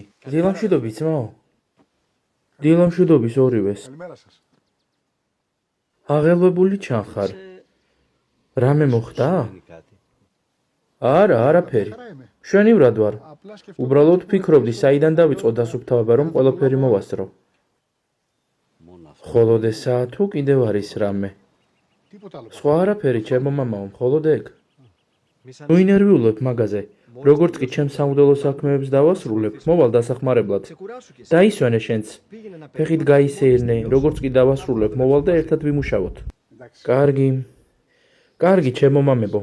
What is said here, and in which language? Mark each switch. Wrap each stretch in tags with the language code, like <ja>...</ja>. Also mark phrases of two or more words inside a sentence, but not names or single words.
<ka>დილამშვიდობი, ძმაო. დილამშვიდობის ორივეს.</ka> <el>Καλημέρα σας.</el> <ka>აღელვებული ჩანხარ. რამე მოხდა? არაფერი.</ka> <el>Χαρά είμαι.</el> <ka>მშვენივრად ვარ.</ka> <el>Απλά σκεφτόμουν.</el> <ka>უბრალოდ ვფიქრობდი, საიდან დავიწყო დასუფთავება, რომ ყველაფერი მოვასწრო. მხოლოდ ესაა თუ კიდევ არის რამე?</ka> <el>Τίποτα άλλο.</el> <ka>სხვა არაფერი, ჩემო მამაო, მხოლოდ ეგ. ნუ ინერვიულებ მაგაზე. როგორც კი ჩემს სამღვდელო საქმეებს დავასრულებ, მოვალ დასახმარებლად. დაისვენე შენც. ფეხით გაისეირნე, როგორც კი დავასრულებ, მოვალ და ერთად ვიმუშაოთ. Εντάξει. კარგი, ჩემო მამებო.</ka>